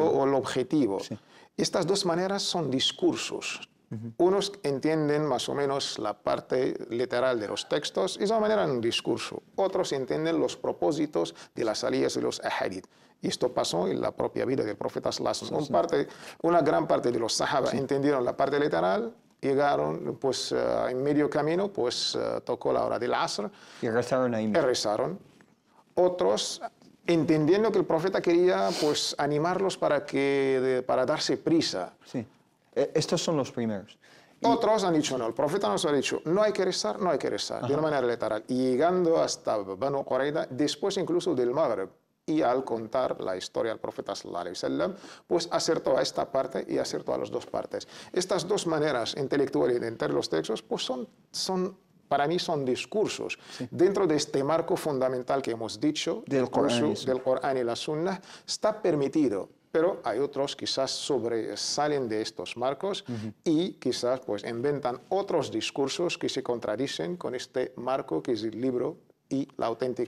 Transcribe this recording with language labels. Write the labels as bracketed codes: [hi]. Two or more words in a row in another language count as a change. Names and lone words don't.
[es] del o el objetivo. Sí. Estas dos maneras son discursos. Unos entienden más o menos la parte literal de los textos y de esa manera un discurso. Otros entienden los propósitos de las salidas de los ahadith. Y esto pasó en la propia vida del profeta [ar] صلى الله عليه وسلم. [es] Una gran parte de los sahaba entendieron la parte literal, llegaron pues en medio camino, pues tocó la hora del asr. Y rezaron ahí mismo. Rezaron. Otros, entendiendo que el profeta quería pues animarlos para darse prisa. Sí. Estos son los primeros. Otros han dicho no, el profeta nos ha dicho no hay que rezar, no hay que rezar, de una manera literal. Y llegando hasta Banu Qurayza, después incluso del Maghreb, y al contar la historia del profeta [ar] صلى الله عليه وسلم, [es] pues acertó a esta parte y acertó a las dos partes. Estas dos maneras intelectuales de entender los textos, pues para mí son discursos. Sí. Dentro de este marco fundamental que hemos dicho, del Corán y la Sunnah, está permitido. Pero hay otros quizás sobresalen de estos marcos y quizás pues inventan otros discursos que se contradicen con este marco que es el libro y la auténtica